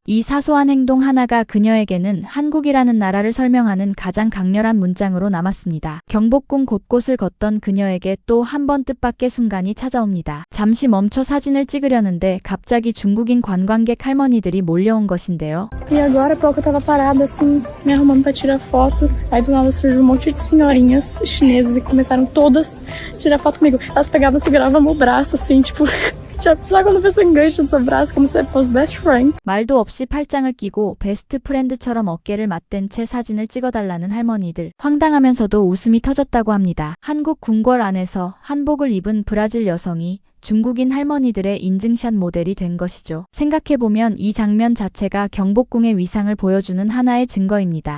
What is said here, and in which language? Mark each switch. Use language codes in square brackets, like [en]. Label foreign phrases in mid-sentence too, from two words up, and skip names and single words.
[ko] 이 사소한 행동 하나가 그녀에게는 한국이라는 나라를 설명하는 가장 강렬한 문장으로 남았습니다. 경복궁 곳곳을 걷던 그녀에게 또 한 번 뜻밖의 순간이 찾아옵니다. 잠시 멈춰 사진을 찍으려는데 갑자기 중국인 관광객 할머니들이 몰려온 것인데요. [pt] E agora, há pouco eu tava parada assim, me arrumando pra tirar foto. Aí do nada surgiu um monte de senhorinhas chinesas e começaram todas a tirar foto comigo. Elas pegavam e seguravam meu braço assim, tipo... Sabe quando a pessoa engancha no seu braço como se fosse [en] best friend? [ko] 말도 없이 팔짱을 끼고 베스트 프렌드처럼 어깨를 맞댄 채 사진을 찍어달라는 할머니들. 황당하면서도 웃음이 터졌다고 합니다. 한국 궁궐 안에서 한복을 입은 브라질 여성이 중국인 할머니들의 인증샷 모델이 된 것이죠. 생각해보면 이 장면 자체가 경복궁의 위상을 보여주는 하나의 증거입니다.